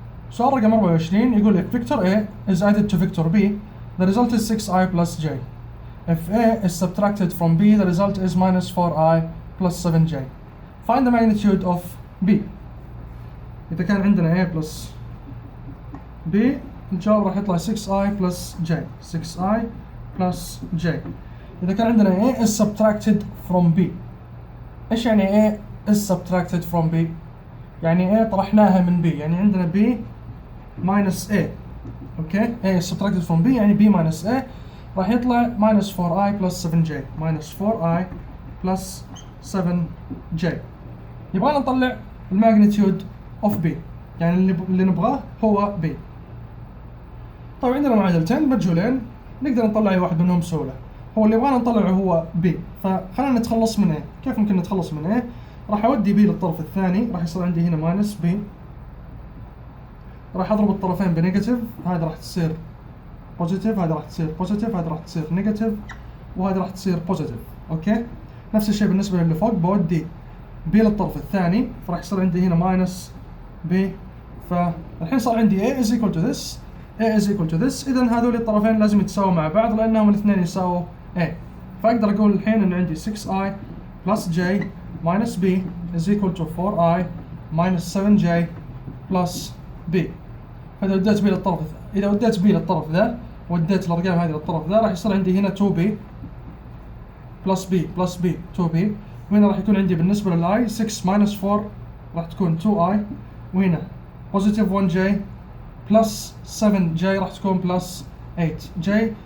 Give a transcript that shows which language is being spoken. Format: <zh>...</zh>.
<ar>سؤال رقم 24 يقول</ar> <en>if vector A is added to vector B the result is 6i plus j. If A is subtracted from B the result is minus 4i plus 7j. Find the magnitude of B.</en> <ar>إذا كان عندنا A plus B الجواب راح يطلع 6i plus j.</ar> <en>6i plus j.</en> <ar>إذا كان عندنا</ar> <en>A is subtracted from B.</en> <ar>إيش يعني A is subtracted from B؟ يعني A طرحناها من B، يعني عندنا B minus A.</ar> <en>Okay, A is subtracted from B يعني B minus A راح يطلع minus 4i plus 7j. minus 4i plus 7j.</en> <ar>يبغانا نطلع الماجنتيود of B، يعني اللي نبغاه هو B. طيب عندنا معادلتين مجهولين نقدر نطلع أي واحد منهم بسهولة. هو اللي يبغانا نطلعه هو B، فخلينا نتخلص من A. كيف ممكن نتخلص من A؟ راح أودي B للطرف الثاني، راح يصير عندي هنا ماينس B، راح أضرب الطرفين بنيجاتيف، هذا راح تصير بوزيتيف، هذا راح تصير بوزيتيف، هذا راح تصير نيجاتيف، وهذا راح تصير بوزيتيف. أوكي، نفس الشيء بالنسبة للي فوق، بودي B للطرف الثاني، فراح يصير عندي هنا ماينس B، فالحين صار عندي</ar> <en>A is equal to this،</en> <ar>A is equal to this، إذا هذول الطرفين لازم يتساووا مع بعض لأنهم الاثنين يساووا A. فأقدر أقول الحين إن عندي</ar> <en>6i plus j minus b is equal to 4i minus 7j plus b.</en> <ar>فإذا وديت b للطرف إذا وديت b للطرف ذا وديت الأرقام هذه للطرف ذا راح يصير عندي هنا 2b plus b plus b 2b، وهنا راح يكون عندي بالنسبة للi 6 minus 4 راح تكون 2i، وهنا positive 1j plus 7j راح تكون plus 8j.</ar>